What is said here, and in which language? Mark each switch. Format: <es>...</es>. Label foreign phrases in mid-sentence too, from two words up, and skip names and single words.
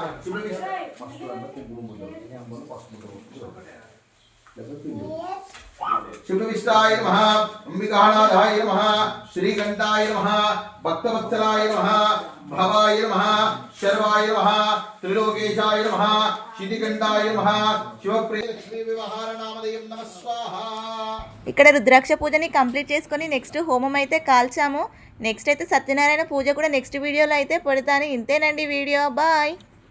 <sa>शिवविष्टाय नमः अंबिकानाथाय नमः श्रीकंठाय नमः भक्तवत्सलाय नमः भवाय नमः शर्वाय नमः त्रिलोकेशाय नमः शितिकंठाय नमः शिवप्रिय लक्ष्मी व्यवहार नामधेयं नमः स्वाहा.</sa> <te>ఇక్కడ రుద్రాక్ష పూజని కంప్లీట్ చేసుకొని నెక్స్ట్ హోమం అయితే కాల్చాము. నెక్స్ట్ అయితే సత్యనారాయణ పూజ కూడా నెక్స్ట్ వీడియోలో అయితే పెడతాను. ఇంతేనండి వీడియో. బాయ్.</te>